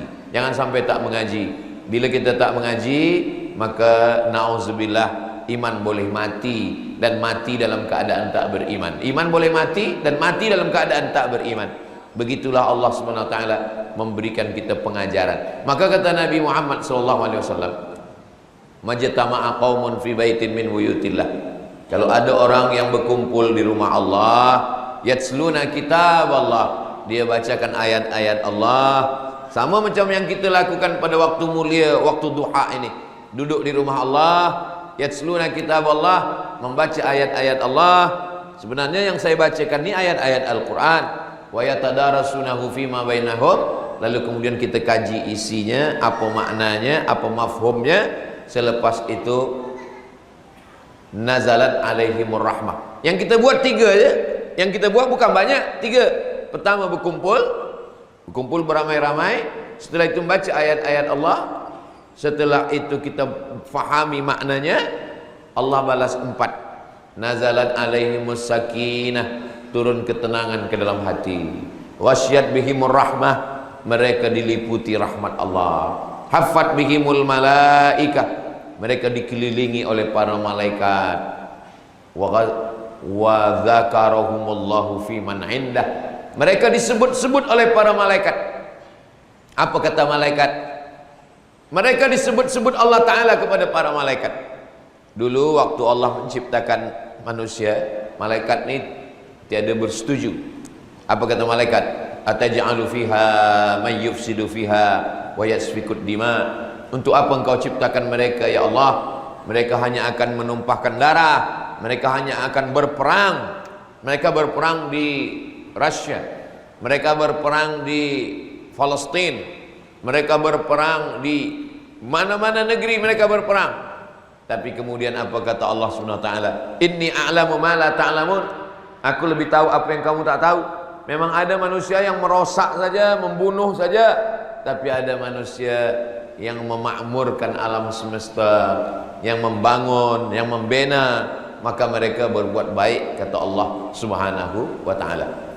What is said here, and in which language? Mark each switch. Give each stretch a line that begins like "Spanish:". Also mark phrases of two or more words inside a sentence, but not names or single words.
Malay: Jangan sampai tak mengaji. Bila kita tak mengaji, maka na'udzubillah, iman boleh mati, dan mati dalam keadaan tak beriman. Iman boleh mati dan mati dalam keadaan tak beriman. Begitulah Allah SWT memberikan kita pengajaran. Maka kata Nabi Muhammad SAW,
Arabic: ما اجتمع قوم في بيت من بيوت الله.
Malay: Kalau ada orang yang berkumpul di rumah Allah,
Arabic: يتلون كتاب الله,
Malay: dia bacakan ayat-ayat Allah, sama macam yang kita lakukan pada waktu mulia, waktu duha ini. Duduk di rumah Allah,
Arabic: يتلون كتاب الله,
Malay: membaca ayat-ayat Allah. Sebenarnya yang saya bacakan ini ayat-ayat Al-Quran.
Arabic: ويتدارسونه فيما بينهم.
Malay: Lalu kemudian kita kaji isinya, apa maknanya, apa mafhumnya. Selepas itu
Arabic: نزلت عليهم الرحمة.
Malay: Yang kita buat 3 je. Yang kita buat bukan banyak, 3. Pertama berkumpul beramai-ramai. Setelah itu membaca ayat-ayat Allah. Setelah itu kita fahami maknanya. Allah balas 4.
Arabic: نزلت عليهم السكينة,
Malay: turun ketenangan ke dalam hati.
Arabic: وغشيتهم الرحمة,
Malay: mereka diliputi rahmat Allah.
Arabic: حفت بهم الملائكة,
Malay: mereka dikelilingi oleh para malaikat.
Arabic: وذكرهم الله فيمن عنده,
Malay: mereka disebut-sebut oleh para malaikat. Apa kata malaikat? Mereka disebut-sebut Allah Ta'ala kepada para malaikat. Dulu waktu Allah menciptakan manusia, malaikat ni tiada bersetuju. Apa kata malaikat?
Arabic: أتجعل فيها من يفسد فيها ويسفك الدماء.
Malay: Untuk apa engkau ciptakan mereka ya Allah? Mereka hanya akan menumpahkan darah, mereka hanya akan berperang. Mereka berperang di Rusia, mereka berperang di Palestina, mereka berperang di mana-mana negeri mereka berperang. Tapi kemudian apa kata Allah
Arabic: سبحانه وتعالى? إني أعلم ما لا تعلمون.
Malay: Aku lebih tahu apa yang kamu tak tahu. Memang ada manusia yang merosak saja, membunuh saja, tapi ada manusia yang memakmurkan alam semesta, yang membangun, yang membina, maka mereka berbuat baik kata Allah
Arabic: سبحانه وتعالى.